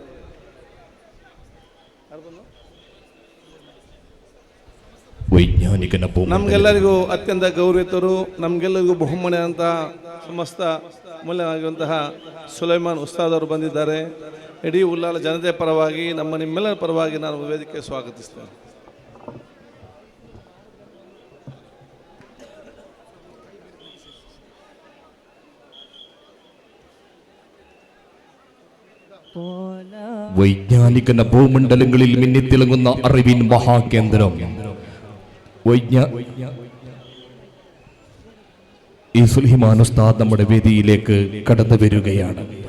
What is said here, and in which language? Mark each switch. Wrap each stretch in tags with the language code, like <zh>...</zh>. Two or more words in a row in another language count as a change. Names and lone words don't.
<kn>ವೈಜ್ಞಾನಿಕನ ನಮಗೆಲ್ಲರಿಗೂ ಅತ್ಯಂತ ಗೌರವಿತರು, ನಮಗೆಲ್ಲರಿಗೂ ಬಹುಮಾನ ಅಂತ ಸಮಸ್ತ ಮೂಲವಾಗಿರುವಂತಹ ಸುಲೈಮಾನ್ ಉಸ್ತಾದ್ ಅವರು ಬಂದಿದ್ದಾರೆ. ಇಡೀ ಉಲ್ಲಾಲ ಜನತೆ ಪರವಾಗಿ ನಿಮ್ಮೆಲ್ಲರ ಪರವಾಗಿ ನಾನು ವೇದಿಕೆ ಸ್ವಾಗತಿಸ್ತೇನೆ.</kn> <ml>വൈജ്ഞാനികന ഭൂമണ്ഡലങ്ങളിൽ മിന്നിത്തിളങ്ങുന്ന അറിവിൻ മഹാകേന്ദ്രം ഈ സുലൈമാൻ ഉസ്താദ് നമ്മുടെ വേദിയിലേക്ക് കടന്നു വരികയാണ്.</ml>